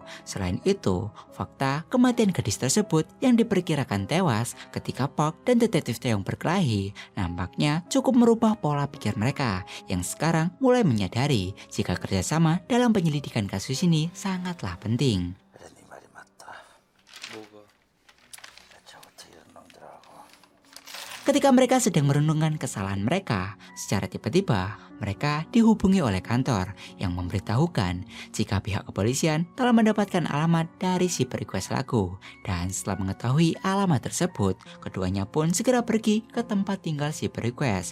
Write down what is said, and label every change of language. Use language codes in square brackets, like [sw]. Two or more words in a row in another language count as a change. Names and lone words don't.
[id] Selain itu, fakta kematian gadis tersebut yang diperkirakan tewas ketika Park dan detektif Taeyong berkelahi nampaknya cukup merubah pola pikir mereka yang sekarang mulai menyadari jika kerjasama dalam penyelidikan kasus ini sangatlah penting. [ko] 네 말이 맞다. 뭐가? 대체부터 이런 놈들하고. [id] Ketika mereka sedang merenungkan kesalahan mereka, secara tiba-tiba mereka dihubungi oleh kantor yang memberitahukan jika pihak kepolisian telah mendapatkan alamat dari si perequest lagu. Dan setelah mengetahui alamat tersebut, keduanya pun segera pergi ke tempat tinggal si perequest.